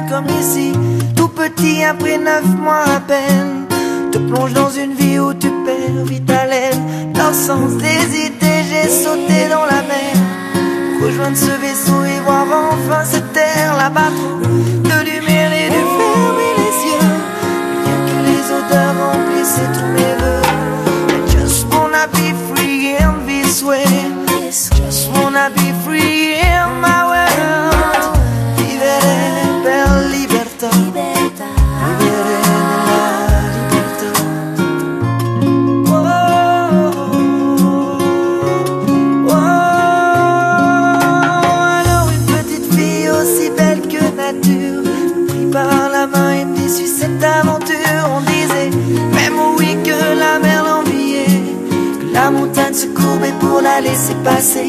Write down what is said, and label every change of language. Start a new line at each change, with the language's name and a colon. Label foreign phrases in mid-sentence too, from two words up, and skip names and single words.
French: Comme ici, tout petit après 9 mois à peine, te plonge dans une vie où tu perds vite haleine. Dans sans hésiter, j'ai sauté dans la mer, rejoindre ce vaisseau et voir enfin cette terre. Là-bas trop de lumière et de fermer les yeux, rien que les odeurs remplissaient tous mes voeux.
English: I just wanna be free in this way, just wanna be free in my world.
Italian: Vivere per libertà, vivere nella libertà.
French: Par la main et me dit suis cette aventure. On disait même oui que la mer l'enviait, que la montagne se courbait pour la laisser passer.